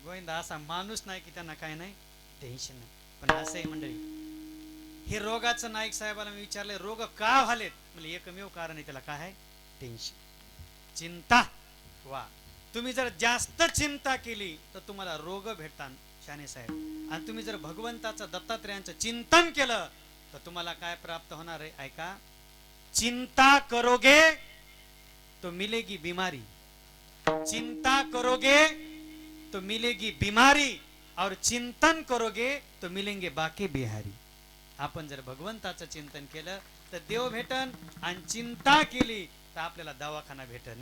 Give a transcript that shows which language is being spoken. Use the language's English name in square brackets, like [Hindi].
[Marathi] गोविंदा असा माणूस नाही की त्यांना काय नाही टेन्शन नाही. पण असं आहे मंडळी, हे रोगाचं नाईक साहेबाला मी विचारले, रोग का व्हालेत? म्हणजे एकमेव कारण आहे त्याला, काय आहे? टेन्शन, चिंता. वा, तुम्ही जर जास्त चिंता केली तर तुम्हाला रोग भेटतात शाने साहेब. आणि तुम्ही जर भगवंताचं, दत्तात्रेयांचं चिंतन केलं तर तुम्हाला काय प्राप्त होणार आहे? [Hindi] ऐका, चिंता करोगे तो मिलेगी बीमारी, चिंता करोगे तो मिलेगी बीमारी, और चिंतन करोगे तो मिलेंगे बाकी बिहारी. [Marathi] आपण जर भगवंताचं चिंतन केलं तर देव भेटन, आणि चिंता केली तर आपल्याला दवाखाना भेटन.